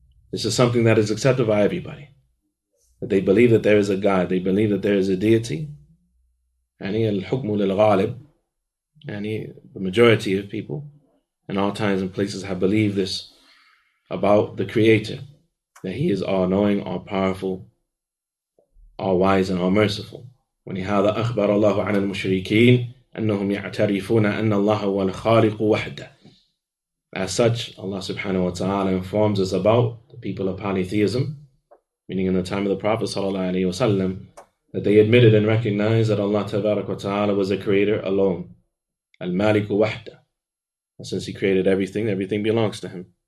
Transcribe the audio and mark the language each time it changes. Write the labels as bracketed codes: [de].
[en] This is something that is accepted by everybody. That they believe that there is a God, they believe that there is a deity. [ar] يعني الحكم للغالب, يعني [en] the majority of people in all times and places have believed this about the Creator, that He is all-knowing, all-powerful, all-wise, and all-merciful. [ar] ولهذا أخبر الله عن المشركين أنهم يعترفون أن الله هو الخالق وحده. [en] As such, Allah subhanahu wa ta'ala informs us about the people of polytheism, meaning in the time of the Prophet sallallahu alaihi wasallam, that they admitted and recognized that Allah tabarak wa ta'ala was a creator alone. Al-Maliku wahda. And since He created everything, everything belongs to Him.